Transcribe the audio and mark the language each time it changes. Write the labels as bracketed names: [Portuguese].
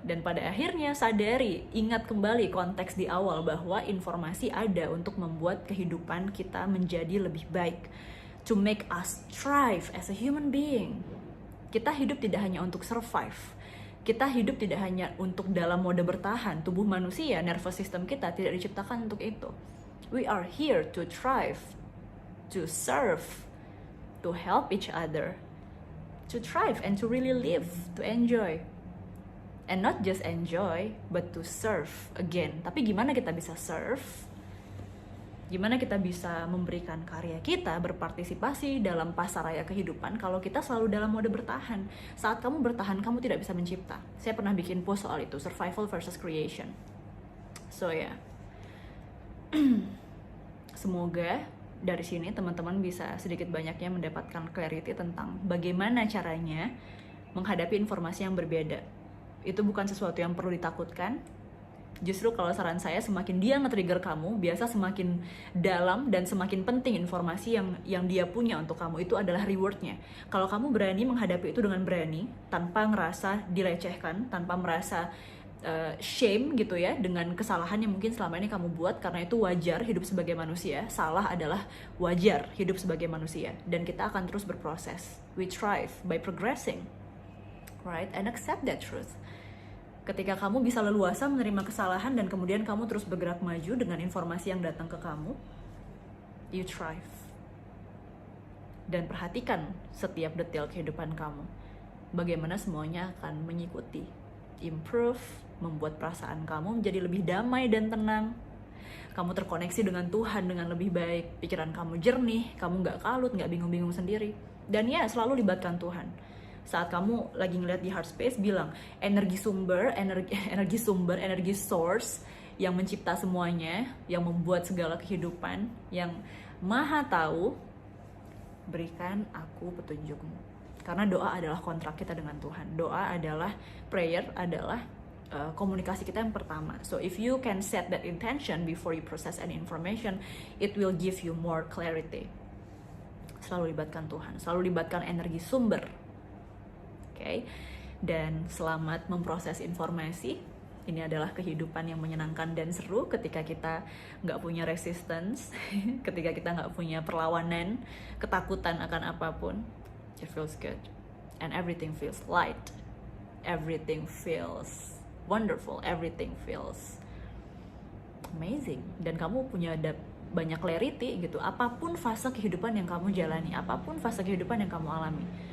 [Indonesian] Dan pada akhirnya sadari, ingat kembali konteks di awal bahwa informasi ada untuk membuat kehidupan kita menjadi lebih baik, [English] to make us thrive as a human being. [Indonesian] Kita hidup tidak hanya untuk survive, kita hidup tidak hanya untuk dalam mode bertahan. Tubuh manusia, nervous system kita tidak diciptakan untuk itu. [English] We are here to thrive, to serve, to help each other, to thrive and to really live, to enjoy. And not just enjoy, but to serve again. [Indonesian] Tapi gimana kita bisa serve? Gimana kita bisa memberikan karya kita, berpartisipasi dalam pasaraya kehidupan kalau kita selalu dalam mode bertahan? Saat kamu bertahan, kamu tidak bisa mencipta. Saya pernah bikin post soal itu, [English] survival versus creation. [Indonesian] So ya, semoga dari sini teman-teman bisa sedikit banyaknya mendapatkan clarity tentang bagaimana caranya menghadapi informasi yang berbeda. Itu bukan sesuatu yang perlu ditakutkan. Justru kalau saran saya, semakin dia nge-trigger kamu, biasa semakin dalam dan semakin penting informasi yang dia punya untuk kamu. Itu adalah rewardnya. Kalau kamu berani menghadapi itu dengan berani, tanpa ngerasa dilecehkan, tanpa merasa shame gitu ya, dengan kesalahan yang mungkin selama ini kamu buat, karena itu wajar hidup sebagai manusia. Salah adalah wajar hidup sebagai manusia. Dan kita akan terus berproses. [English] We thrive by progressing, right? And accept that truth. [Indonesian] Ketika kamu bisa leluasa menerima kesalahan dan kemudian kamu terus bergerak maju dengan informasi yang datang ke kamu, [English] you thrive. [Indonesian] dan perhatikan setiap detail kehidupan kamu. Bagaimana semuanya akan mengikuti, improve, membuat perasaan kamu menjadi lebih damai dan tenang. Kamu terkoneksi dengan Tuhan dengan lebih baik, pikiran kamu jernih, kamu nggak kalut, nggak bingung-bingung sendiri. Dan ya, selalu libatkan Tuhan. Saat kamu lagi ngeliat di heart space, bilang energi source yang mencipta semuanya, yang membuat segala kehidupan, yang maha tahu, berikan aku petunjukmu. Karena doa adalah kontrak kita dengan Tuhan. Doa adalah, prayer adalah komunikasi kita yang pertama. [English] So if you can set that intention before you process any information, it will give you more clarity. [Indonesian] Selalu libatkan Tuhan, selalu libatkan energi sumber. Okay? Dan selamat memproses informasi. Ini adalah kehidupan yang menyenangkan dan seru ketika kita nggak punya resistance, ketika kita nggak punya perlawanan, ketakutan akan apapun. [English] It feels good. And everything feels light. Everything feels wonderful. Everything feels amazing. [Indonesian] Dan kamu punya banyak clarity gitu. Apapun fase kehidupan yang kamu jalani, apapun fase kehidupan yang kamu alami.